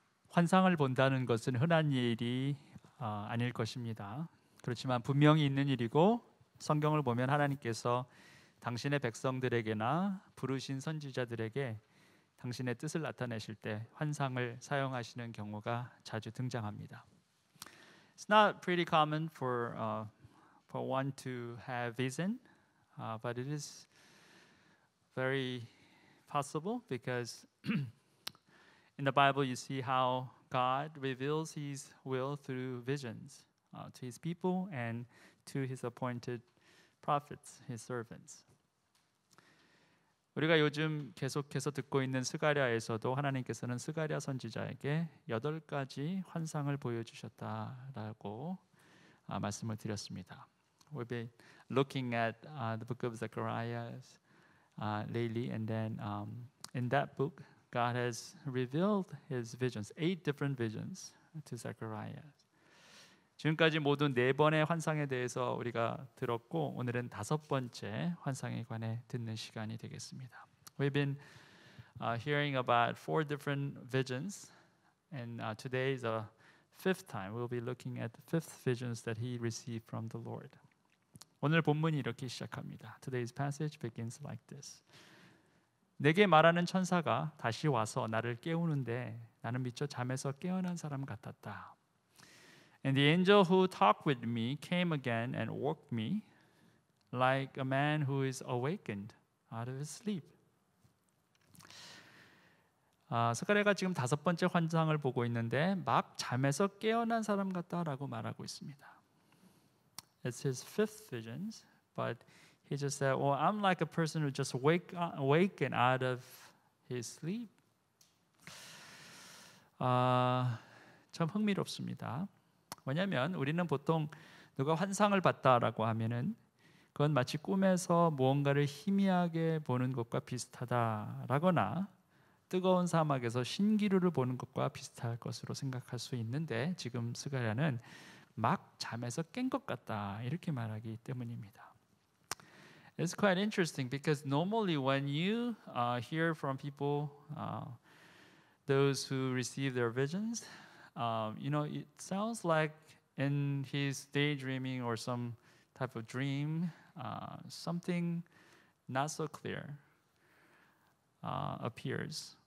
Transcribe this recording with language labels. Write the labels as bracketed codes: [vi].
[ko] 환상을 본다는 것은 흔한 일이 아닐 것입니다. 그렇지만 분명히 있는 일이고 성경을 보면 하나님께서 당신의 백성들에게나 부르신 선지자들에게 당신의 뜻을 나타내실 때 환상을 사용하시는 경우가 자주 등장합니다. [en] It's not pretty common for one to have vision, but it is very possible because in the Bible you see how God reveals His will through visions to His people and to His appointed prophets, His servants. [ko] 우리가 요즘 계속해서 듣고 있는 스가랴에서도 하나님께서는 스가랴 선지자에게 8가지 환상을 보여주셨다라고 말씀을 드렸습니다. [en] We've been looking at the book of Zechariah lately, and then in that book, God has revealed His visions, 8 different visions to Zechariah. [ko] 지금까지 모두 4번의 환상에 대해서 우리가 들었고 오늘은 5번째 환상에 관해 듣는 시간이 되겠습니다. [en] We've been hearing about 4 different visions, and today is the 5th time we'll be looking at the 5th visions that he received from the Lord. [ko] 오늘 본문이 이렇게 시작합니다. [en] Today's passage begins like this. [ko] 내게 말하는 천사가 다시 와서 나를 깨우는데 나는 미처 잠에서 깨어난 사람 같았다. [en] And the angel who talked with me came again and woke me like a man who is awakened out of his sleep. [ko] 스가랴가 지금 5번째 환상을 보고 있는데 막 잠에서 깨어난 사람 같다라고 말하고 있습니다. [en] It's his 5th visions, but he just said, "Well, I'm like a person who just awakened out of his sleep." [ko] 참 흥미롭습니다. 왜냐하면 우리는 보통 누가 환상을 봤다라고 하면은 그건 마치 꿈에서 무언가를 희미하게 보는 것과 비슷하다라거나 뜨거운 사막에서 신기루를 보는 것과 비슷할 것으로 생각할 수 있는데 지금 스가랴는 막 잠에서 깬 것 같다 이렇게 말하기 때문입니다. [en] It's quite interesting because normally when you hear from people, those who receive their visions, it sounds like in his daydreaming or some type of dream, something not so clear appears.